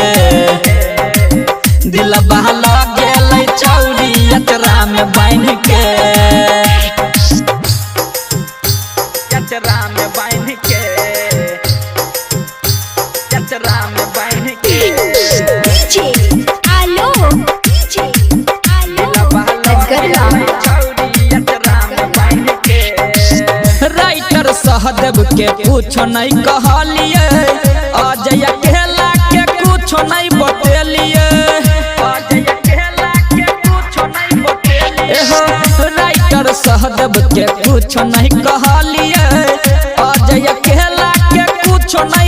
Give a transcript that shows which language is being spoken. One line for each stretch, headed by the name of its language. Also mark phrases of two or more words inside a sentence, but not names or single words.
Maithili: दिलवा लगेलै छौरी अचरा में बांध के अचरा में बांध के अचरा में बांध के
English: DJ, hello, DJ, hello, let's go now.
Maithili: राइटर सहदेव के कुछ नहीं कहलिए अजय अकेला के कुछ नहीं बतेलिए अजय अकेला के कुछ नहीं बतेलिए राइटर सहदेव के कुछ नहीं कहलिए अजय अकेला के कुछ नहीं